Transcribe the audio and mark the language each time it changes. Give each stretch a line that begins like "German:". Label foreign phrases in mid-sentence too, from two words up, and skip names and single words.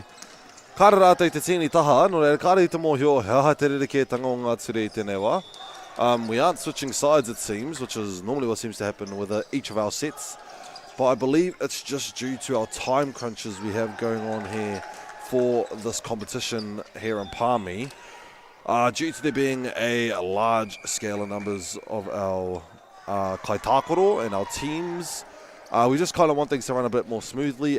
Māori: Kāre rātou te tini taha, no reira kāre i te mōhio, he aha te rerekētanga o ngā ture i tēnei wā.
English: We aren't switching sides, it seems, which is normally what seems to happen with each of our sets. But I believe it's just due to our time crunches we have going on here for this competition here in Palmy. Due to there being a large scale of numbers of our kaitākoro and our teams, we just kind of want things to run a bit more smoothly.